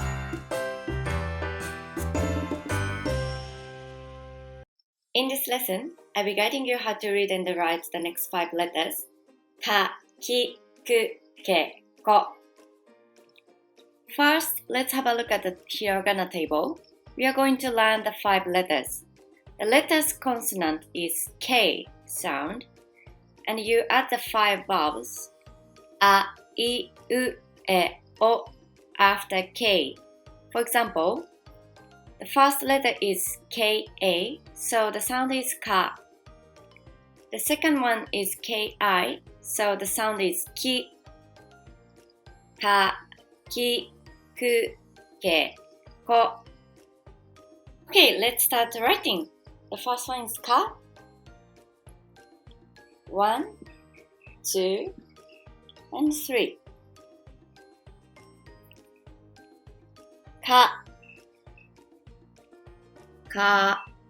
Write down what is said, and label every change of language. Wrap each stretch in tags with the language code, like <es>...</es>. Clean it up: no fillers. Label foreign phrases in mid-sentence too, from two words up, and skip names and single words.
<en>In this lesson, I'll be guiding you how to read and write the next 5 letters.</en> <ja>Ka, ki, ku, ke, ko.</ja> <en>First, let's have a look at the Hiragana table. We are going to learn the 5 letters. The letter's consonant is K sound, and you add the 5 vowels a, I, U, E, O after K. For example, the first letter is Ka, so the sound is ka. The second one is Ki, so the sound is ki.</en> <ja>Ka, ki, ku, ke, ko.</ja> <en>Okay, let's start writing. The first one is ka. 1, 2, and 3.</en> <ja>Ka, ka.</ja>